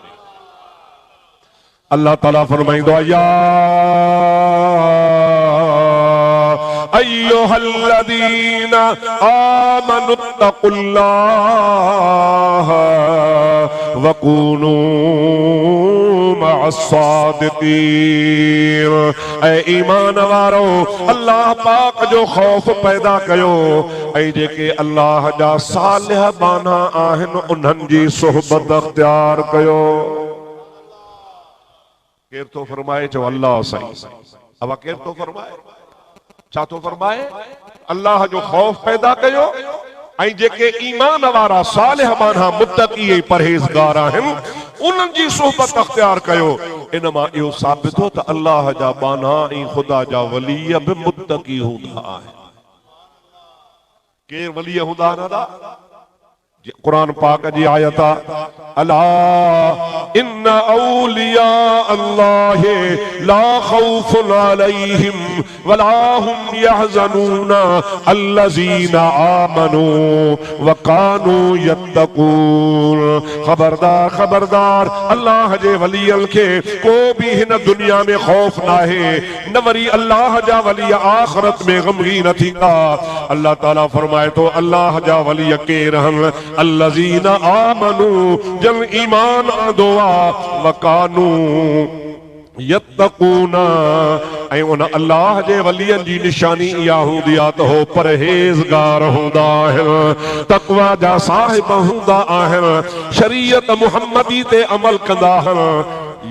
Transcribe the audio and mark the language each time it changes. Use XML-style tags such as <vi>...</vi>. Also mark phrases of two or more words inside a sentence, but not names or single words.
<sd>अल्लाह ताला फरमाईंदो आहे</sd> <ar>يا أيها الذين آمنوا اتقوا الله وكونوا مع الصادقين.</ar> <sd>ऐ ईमान वारो, अल्लाह पाक जो खौफ पैदा कयो ऐं जेके अल्लाह जा सालिह बाना आहिनि उन्हनि जी सोहबत अख्तियार कयो। केर तो फरमाए चो अल्लाह साईं। अब केर तो फरमाए छा तो फरमाए अल्लाह जो खौफ पैदा कयो ऐं जेके ईमान वारा सालिह बाना मुत्तकी ऐं परहेज़गार आहिनि उन्हनि जी सोहबत अख्तियार कयो। इन मां इहो साबित हो त अल्लाह जा बाना ऐं खुदा जा वली बि मुत्तकी हूंदा आहिनि। केर वली हूंदा आहिनि? कुरान पाक जी आयत</sd> <ar>ألا إن أولياء الله لا خوف عليهم ولا هم يحزنون الذين آمنوا وكانوا يتقون.</ar> <sd>खबरदार खबरदार, अल्लाह जे वलियन के को भी हिन दुनिया में खौफ ना है, न वरी अल्लाह जा वली आखिरत में गमगीन थींदा। अल्लाह ताला फरमाए तो अल्लाह जा वली के रहन</sd> <ar>الذين آمنوا,</ar> <sd>जन ईमान आंदो आ,</sd> <ar>وكانوا يتقون,</ar> <sd>ऐं उन अल्लाह जे वलियन जी निशानी इहा हूंदी आहे त हो परहेज़गार हूंदा आहिनि, तक़वा जा साहिब हूंदा आहिनि, शरीयत मुहम्मदी ते अमल कंदा आहिनि।</sd>